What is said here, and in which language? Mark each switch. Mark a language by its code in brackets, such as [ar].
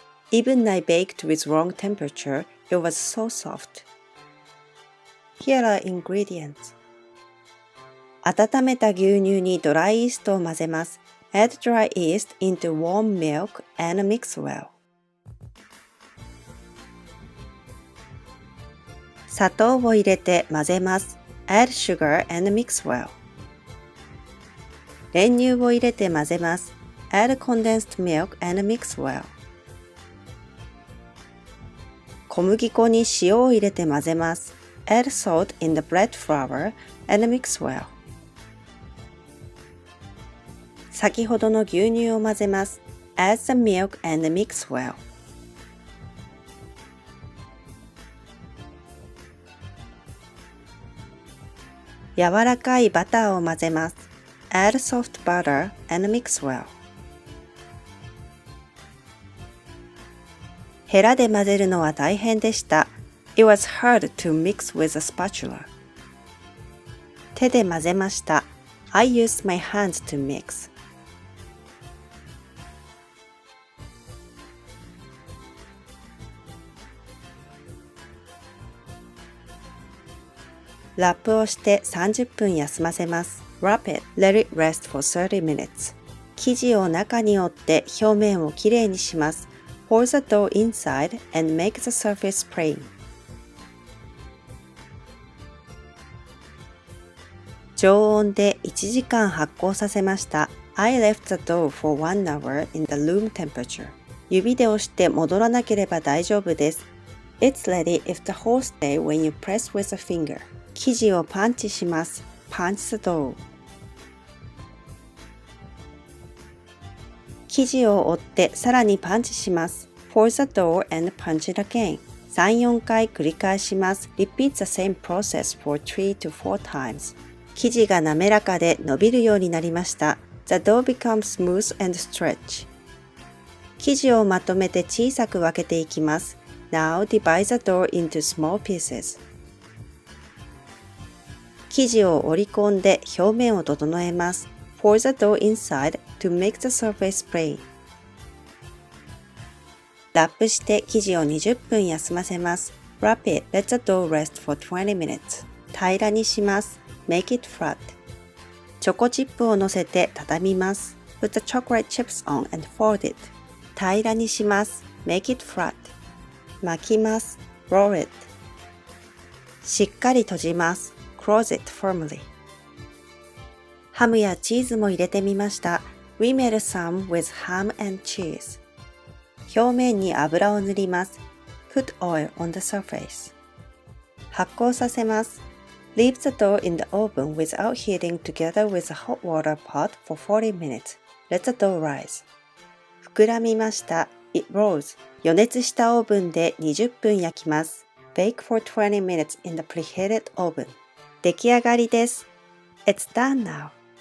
[en] Even I baked with wrong temperature, it was so soft. Here are ingredients. [ja] 温めた牛乳にドライイーストを混ぜます。 [en] Add dry yeast into warm milk and mix well. [ja] 砂糖を入れて混ぜます。 [en] Add sugar and mix well. [ja] 練乳を入れて混ぜます。 [en] Add condensed milk and mix well. [ja] 小麦粉に塩を入れて混ぜます。 [en] Add salt in the bread flour and mix well. [ja] 先ほどの牛乳を混ぜます。 [en] Add the milk and mix well. [ja] やわらかいバターを混ぜます。 [en] Add soft butter and mix well. [ja] へらで混ぜるのは大変でした。 [en] It was hard to mix with a spatula. [ja] 手で混ぜました。 [en] I used my hands to mix. [ja] ラップをして30分休ませます。 [en] Wrap it, let it rest for 30 minutes. [ja] 生地を中に折って表面をきれいにします。 [en] Pour the dough inside and make the surface plain. [ja] 常温で1時間発酵させました。 [en] I left the dough for 1 hour in the room temperature. [ja] 指で押して戻らなければ大丈夫です。 [en] It's ready if the whole stay when you press with a finger. [ja] 生地をパンチします。 [en] Punch the dough. [ja] 生地を折ってさらにパンチします。 [en] Pour the dough and punch it again. [ja] 3、4回繰り返します。 [en] Repeat the same process for 3 to 4 times. [ja] 生地がなめらかで伸びるようになりました。 [en] The dough becomes smooth and stretch. [ja] 生地をまとめて小さく分けていきます。 [en] Now divide the dough into small pieces. [ja] 生地を折り込んで表面を整えます。 [en] Pour the dough inside to make the surface plain. [ja] ラップして生地を20分休ませます。 [en] Wrap it, let the dough rest for 20 minutes. [ja] 平らにします。 [en] Make it flat. [ja] チョコチップをのせて畳みます。 [en] Put the chocolate chips on and fold it. [ja] 平らにします。 [en] Make it flat. [ja] 巻きます。 [en] Roll it. [ja] しっかり閉じます。 [en] Close it firmly. [ja] ハムやチーズも入れてみました。 [en] We made some with ham and cheese. [ja] 表面に油を塗ります。 [en] Put oil on the surface. [ja] 発酵させます。 [en] Leave the dough in the oven without heating together with a hot water pot for 40 minutes. Let the dough rise. [ja] 膨らみました。 [en] It rose. 予熱したオーブンで20分焼きます。 Bake for 20 minutes in the preheated oven. [ja] 出来上がりです。 [en] It's done now.